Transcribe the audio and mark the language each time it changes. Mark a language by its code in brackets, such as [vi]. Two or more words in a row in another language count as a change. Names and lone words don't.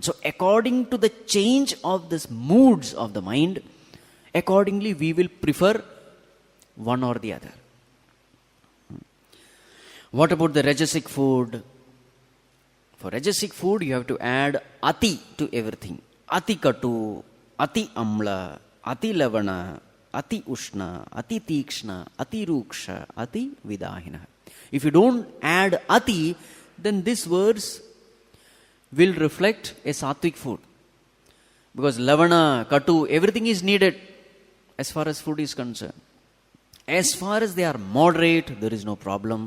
[en] So according to the change of the moods of the mind, accordingly we will prefer one or the other. What about the rajasic food? For rajasic food, you have to add ati to everything. [sa] Ati katu, ati amla, ati lavana, ati ushna, ati tikshna, ati ruksha, ati vidahina. [en] If you don't add ati, then these words will reflect a sattvic food. Because lavana, katu, everything is needed as far as food is concerned. As far as they are moderate, there is no problem.